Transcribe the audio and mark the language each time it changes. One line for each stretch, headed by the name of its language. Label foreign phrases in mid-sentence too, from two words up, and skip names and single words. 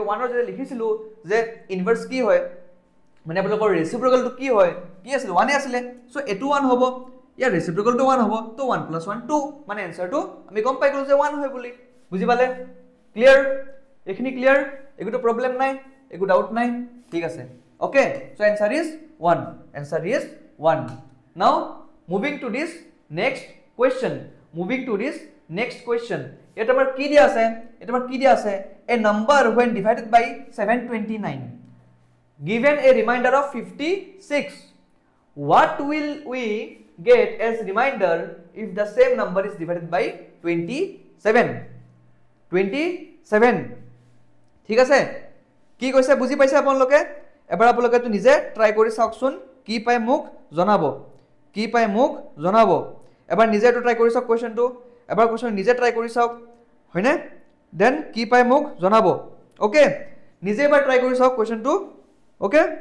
Assamese: 1 অৰ যদি লিখিছিলো যে ইনভার্স কি হয় মানে আপোনালোকৰ ৰেসিপ্ৰকেলটো কি হয় কি আছিল 1 এ আছিল সো এটো 1 হ'ব ইয়াৰ ৰেসিপ্ৰকেলটো 1 হ'ব তো 1 + 1 2 মানে আনসাৰটো আমি গম পাই গলো যে 1 হয় বুলি বুজি পালে ক্লিয়াৰ এখিনি ক্লিয়াৰ একোটো প্ৰবলেম নাই একো ডাউট নাই ঠিক আছে
English: okay so answer is 1 answer is 1 now moving to this next question
Assamese: এটা আমাৰ কি দিয়া আছে
English: a number when divided by 729 given a remainder of 56 what will we get as remainder if the same number is divided by
Assamese: 27 ঠিক আছে কি কৈছে বুজি পাইছে আপোনালোকে এবাৰ আপোনালোকে তো নিজে ট্ৰাই কৰি চাওকচোন কি পায় মোক জনাব এবাৰ নিজে তো ট্ৰাই কৰি চাওক কোৱেশ্চনটো এবাৰ কোৱেশ্চন নিজে ট্ৰাই কৰি চাওক হয়নে দেন কি পায় মোক জনাব ওকে নিজে এবাৰ ট্ৰাই কৰি চাওক কোৱেশ্চনটো ওকে